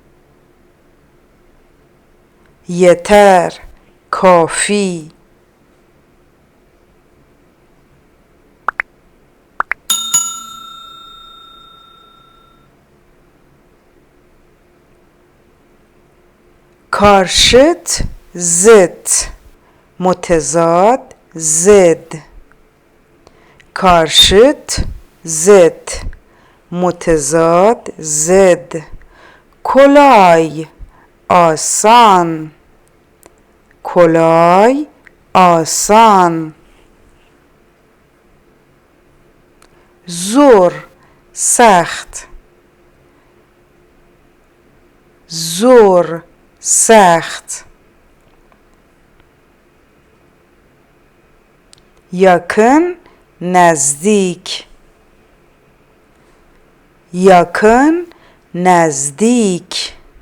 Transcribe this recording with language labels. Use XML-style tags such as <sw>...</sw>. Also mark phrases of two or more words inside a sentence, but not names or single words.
<fa>yeter کافی</fa> <tr>karşıt zıt</tr> <fa>متضاد ضد</fa> <tr>karşıt zıt</tr> <fa>متضاد ضد kolay آسان kolay آسان zor سخت zor سخت yakın نزدیک yakın نزدیک</fa>